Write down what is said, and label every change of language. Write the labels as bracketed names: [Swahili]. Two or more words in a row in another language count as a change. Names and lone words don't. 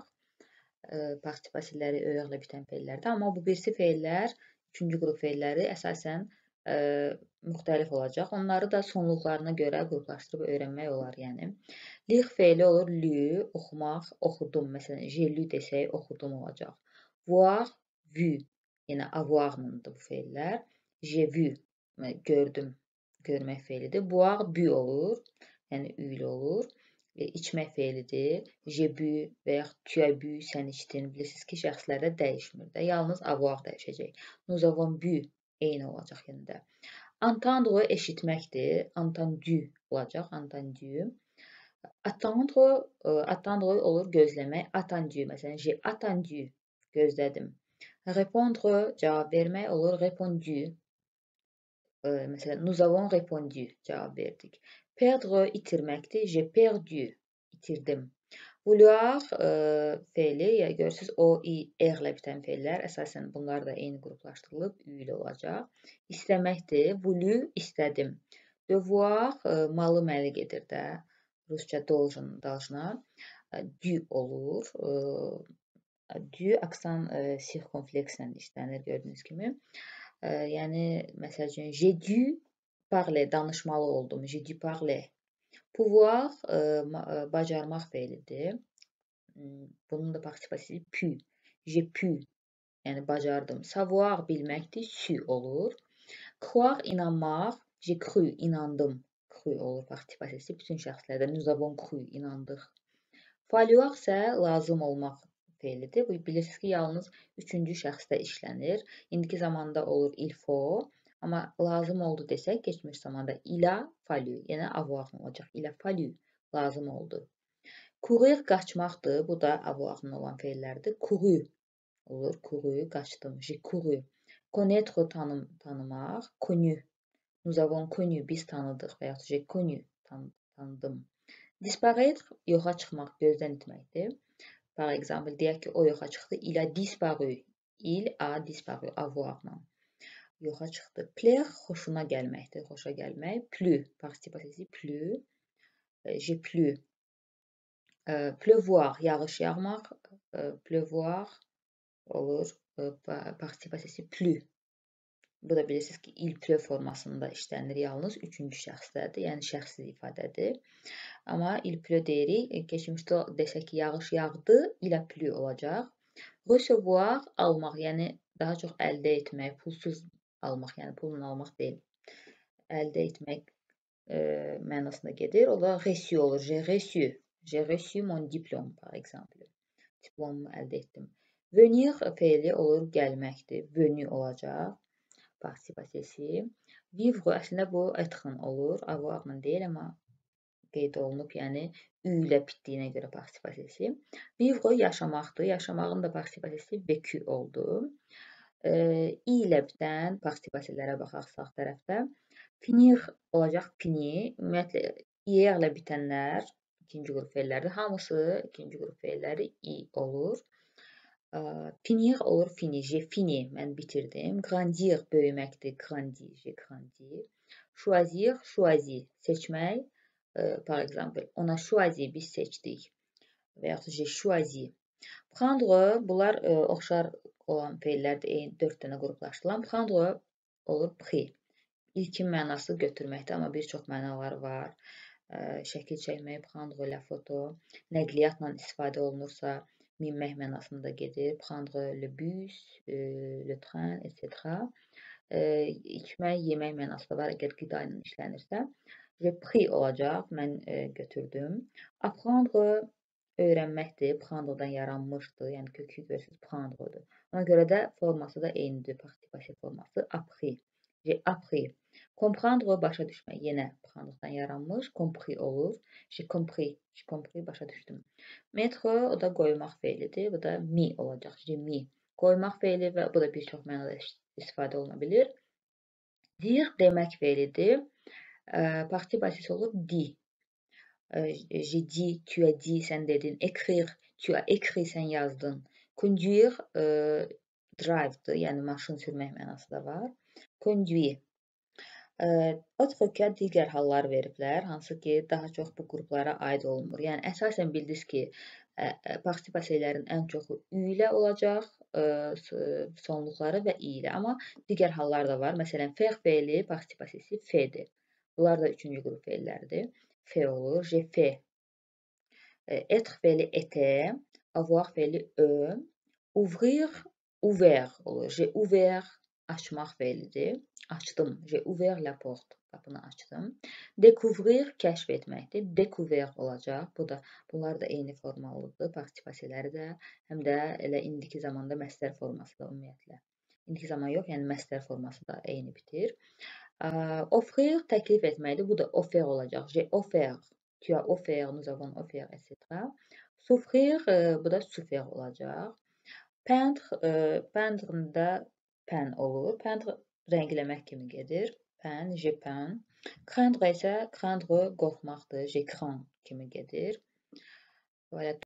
[Azerbaijani] Participasiyaları öyəqlə bitən feillərdə, amma bu birisi feillər, üçüncü qrup feilləri əsasən müxtəlif olacaq. Onları da sonluqlarına görə qruplaşdırıb öyrənmək olar, yəni. Lire feili olur lü, oxumaq, oxudum. Məsələn, [French] j'ai lu [Azerbaijani] desək, oxudum olacaq. [French] Voir, vu, [Azerbaijani] yəni avoir-nındır bu feillər. [French] J'ai vu, [Azerbaijani] gördüm, görmək feilidir. Boire, bu olur, yəni ü ilə olur. İçmək feilidir. [French] J'ai bu [Azerbaijani] və yaxud [French] tu as bu, [Azerbaijani] sən içdin. Bilirsiniz ki, şəxslərdə dəyişmir də. Yalnız avoir dəyişəcək. [French] Nous avons bu, [Azerbaijani] eyni olacaq yenə də. Entendre eşitməkdir. [French] Entendu olacaq. Entendu. Attendre, attendre [Azerbaijani] olur gözləmək. Attendu, məsələn, [French] j'ai attendu, gözlədim. Répondre, [Azerbaijani] cavab vermək olur. Répondu. Məsələn, [French] nous avons répondu, [Azerbaijani] cavab verdik. [French] Perdre, itirməkdir. J'ai perdu, itirdim. [Azerbaijani] Vouloir feili, görürsünüz, o, i, r-lə bitən feillər, əsasən bunlar da eyni qruplaşdırılıb, ü ilə olacaq. İstəməkdir. Voulu, istədim. Devoir, malı məli gedir də. Rusca [Russian] должен, должна. [Azerbaijani] Du olur. Du, aksan sirkonflekslə işlənir, gördüyünüz kimi. Yəni, məsəl üçün, [French] j'ai dû parler, [Azerbaijani] danışmalı oldum. [French] J'ai dû parler. Pouvoir, [Azerbaijani] bacarmaq feilidir. Bunun da participasiyası pu. [French] J'ai pu, [Azerbaijani] yəni bacardım. Savoir, bilməkdir. Su olur. Croire, inanmaq. [French] J'ai cru, inandım. [Azerbaijani] Cru olur participasiyası bütün şəxslərdə. [French] Nous avons cru, inandıq. [Azerbaijani] Falloir isə lazım olmaq feilidir. Bu bilirsiniz ki, yalnız üçüncü şəxsdə işlənir. İndiki zamanda olur [French] il faut. [Azerbaijani] Amma lazım oldu desək, keçmiş zamanda [French] il a fallu, [Azerbaijani] yəni avoir olacaq. [French] Il a fallu, [Azerbaijani] lazım oldu. Courir, qaçmaqdır. Bu da avoir olan feillərdir. Couru olur. Couru, qaçdım. [French] J'ai couru. Connaître, tanımaq. Connu. Nous avons connu, [Azerbaijani] biz tanıdıq və yaxud [French] j'ai connu, [Azerbaijani] tanıdım. [French] Disparaître, [Azerbaijani] yoxa çıxmaq, gözdən itməkdir. [French] Par exemple, [Azerbaijani] deyək ki, o yoxa çıxdı. [French] Il a disparu. Il a disparu, avoir-la. [Azerbaijani] Yoxa çıxdı. Plaire, xoşuna gəlməkdir, xoşa gəlmək. Plu, participasiyası plu. [French] J'ai plu. Pleuvoir, [Azerbaijani] yağış yağmaq. Pleuvoir olur. Participasiyası plu. Bu da bilirsiniz ki, [French] il pleu [Azerbaijani] formasında işlənir. Yalnız üçüncü şəxsdədir, yəni şəxsiz ifadədir. Amma [French] il pleu [Azerbaijani] deyirik. Keçmişdə desək ki, yağış yağdı, [French] il a plu [Azerbaijani] olacaq. Recevoir, almaq, yəni daha çox əldə etmək, pulsuz almaq, yəni pulla almaq deyil. Əldə etmək mənasına gedir. O da reçu olur. [French] J'ai reçu. J'ai reçu mon diplôme, par exemple. [Azerbaijani] Diplomumu əldə etdim. Venir feili olur, gəlməkdir. Venu olacaq. Participasiyası. Vivre, əslində bu être olur. Avoir-la deyil, amma qeyd olunub, yəni ü ilə bitdiyinə görə participasiyası. Vivre yaşamaqdır. Yaşamağın da participasiyası vécu oldu. İ ilə bitən participasiyalara baxaq sağ tərəfdə. Finir olacaq fini. Ümumiyyətlə IR ilə bitənlər ikinci qrup fe'llərdir. Hamısı ikinci qrup fe'lləri i olur. [French] Finir olur fini, je fini, [Azerbaijani] mən bitirdim. [French] Grandir böyüməkdir, grandi, je grandi. Choisir, choisi, seçmək. Par exemple, on a choisi, [Azerbaijani] biz seçdik. Və yaxud [French] j'ai choisi. Prendre, [Azerbaijani] bunlar oxşar olan fe'llərdir, eyni 4 dənə qruplaşdırılan. Prendre olur pris. İlkin mənası götürməkdir, amma bir çox mənaları var. Şəkil çəkmək, [French] prendre la photo, [Azerbaijani] nəqliyyatla istifadə olunursa, minmək mənasında gedir. [French] Prendre le bus, le train, etc. [Azerbaijani] İçmək, yemək mənası da var, əgər qida ilə işlənirsə. [French] Je pris [Azerbaijani] olacaq, mən götürdüm. Apprendre öyrənməkdir, prendre'dan yaranmışdır, yəni kökü görürsünüz, prendre'dır. Ona görə də forması da eynidir, partipasiya forması, [French] appris. J'ai appris. Comprendre, [Azerbaijani] başa düşmək, yenə prendre'dan yaranmış, compris olur. [French] J'ai compris, [Azerbaijani] başa düşdüm. Mettre, o da qoymaq fe'lidir, bu da mis olacaq, [French] j'ai mis. [Azerbaijani] Qoymaq fe'li və bu da bir çox mənada istifadə oluna bilir. Dire, demək fe'lidir. Partipasiyası olur di. [French] J'ai dit, tu as dit, [Azerbaijani] sən dedin. [French] Écrire, tu as écrit, [Azerbaijani] sən yazdın. Conduire, drive'dır, yəni maşın sürmək mənası da var. [French] Conduire. Autre cas, [Azerbaijani] digər hallar veriblər, hansı ki, daha çox bu qruplara aid olunmur. Yəni, əsasən bildiniz ki, partipasiyələrin ən çoxu ü ilə olacaq, sonluqları və i ilə. Amma digər hallar da var. Məsələn, faire fe'li partipasiyası fe'dir. Bunlar da üçüncü qrup fe'llərdir. Fe olur. [French] J'ai fait. Être fe'li était. Avoir fe'li ouvrir, ouvert olur. J'ai ouvert, [Azerbaijani] açmaq fe'lidir. Açdım. [French] J'ai ouvert la porte. [Azerbaijani] Qapını açdım. Découvrir, kəşf etməkdir. Découvert olacaq. Bunlar da eyni formalıdır. Partipasiyaları da, həm də elə indiki zamanda məstər forması da ümumiyyətlə. İndiki zaman yox, yəni məstər forması da eyni bitir. Offrir, təklif etməkdir. Bu da offert olacaq. [French] J'ai offert. Tu as offert, nous avons offert, etc. Souffrir, [Azerbaijani] bu da souffert olacaq. Peindre, peindre-da pen olur. Peindre rəngləmək kimi gedir. [French] Pen, j'ai peint. [Azerbaijani] Craindre isə craindre qorxmaqdır. [French] J'ai craint [Azerbaijani] kimi gedir. Böyle